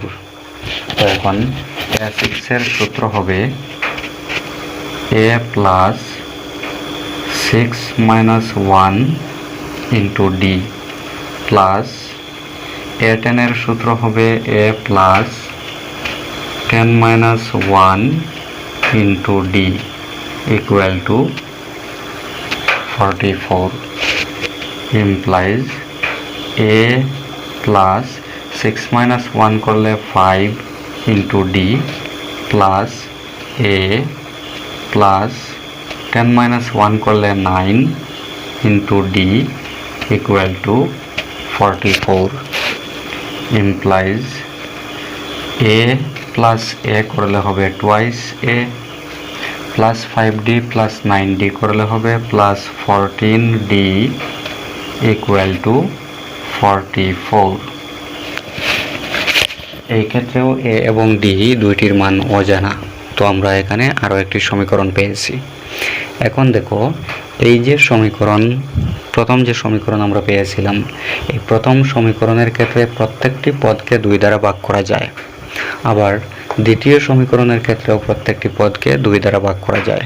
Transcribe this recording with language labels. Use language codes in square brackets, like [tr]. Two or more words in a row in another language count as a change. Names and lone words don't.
[bn] তো এখন A6 এর সূত্র হবে [en] A plus 6 minus 1 into d plus [bn] a10 এর সূত্র হবে [en] a plus 10 minus 1 into d equal to 44 implies a plus 6 minus 1 করলে 5 into d plus a plus 10 minus 1 করলে 9 into d equal to 44 implies a plus a [bn] করলে হবে [en] twice a plus 5d plus 9d [bn] করলে হবে [en] plus 14d equal to 44 [bn] এই ক্ষেত্রেও a এবং d দুইটির মান অজানা, তো আমরা এখানে আরও একটি সমীকরণ পেয়েছি। এখন দেখো এই যে সমীকরণ, প্রথম যে সমীকরণ আমরা পেয়েছিলাম, এই প্রথম সমীকরণের ক্ষেত্রে প্রত্যেকটি পদকে 2 দ্বারা ভাগ করা যায়, আবার দ্বিতীয় সমীকরণের ক্ষেত্রেও প্রত্যেকটি পদকে 2 দ্বারা ভাগ করা যায়।